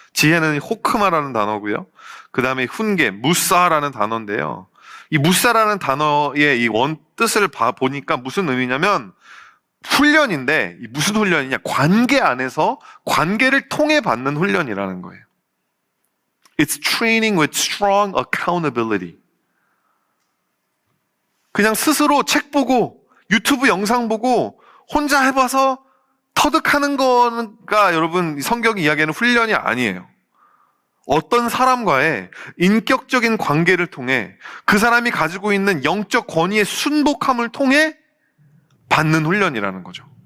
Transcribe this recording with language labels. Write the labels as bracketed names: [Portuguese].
[Korean] 지혜는 호크마라는 단어고요. 그 다음에 훈계, 무사라는 단어인데요. 이 무사라는 단어의 이 원 뜻을 보니까 무슨 의미냐면 훈련인데, 이 무슨 훈련이냐? 관계 안에서 관계를 통해 받는 훈련이라는 거예요. [English] It's training with strong accountability. [Korean] 그냥 스스로 책 보고 유튜브 영상 보고 혼자 해봐서 터득하는 거가 여러분 성경이 이야기하는 훈련이 아니에요. 어떤 사람과의 인격적인 관계를 통해 그 사람이 가지고 있는 영적 권위의 순복함을 통해 받는 훈련이라는 거죠.